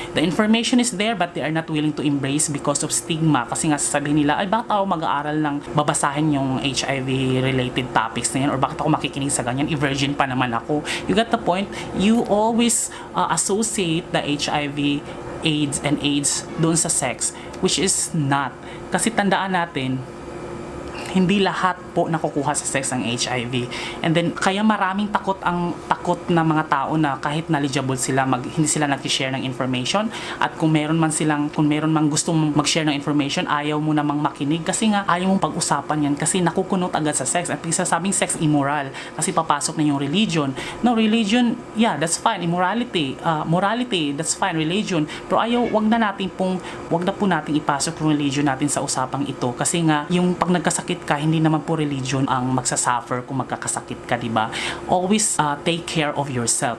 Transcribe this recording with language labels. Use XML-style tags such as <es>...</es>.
<en>The information is there but they are not willing to embrace because of stigma,</en> <tl>kasi nga sasabihin nila, ay bakit ako mag-aaral ng babasahin yung HIV related topics na yan, or bakit ako makikinig sa ganyan, virgin pa naman ako.</tl> <en>You got the point? You always associate the HIV, AIDS doon sa sex, which is not.</en> <tl>Kasi tandaan natin, hindi lahat po nakukuha sa sex ang HIV.</tl> <en>And then,</en> <tl>kaya maraming takot na mga tao na kahit knowledgeable sila, hindi sila nag-share ng information. At kung meron man gustong mag-share ng information, ayaw mo namang makinig kasi nga ayaw mong pag-usapan yan kasi nakukunot agad sa sex. At sasabing sex immoral kasi papasok na yung religion.</tl> <en>No, religion, yeah, that's fine. Immorality, morality, that's fine. Religion.</en> <tl>Pero wag na po nating ipasok yung religion natin sa usapang ito kasi nga yung pag nagkasakit ka, hindi naman po religion ang magsasuffer kung magkakasakit ka, diba?</tl> <en>Always take care of yourself.</en>